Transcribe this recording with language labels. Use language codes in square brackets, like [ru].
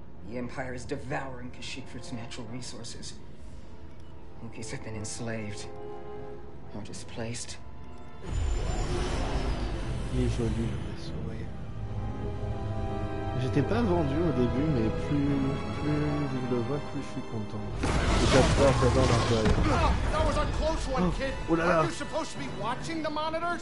[en] The Empire is devouring Kashyyyk for its natural resources. Wookiees have been enslaved or displaced. [fr] Il est joli le vaisseau, oui. J'étais pas vendu au début, mais plus je le vois, plus je suis content. Et j'adore l'intérieur. [en] Oh, that was a close one, kid. [fr] Oh là là. [en] Aren't you supposed to be watching the monitors?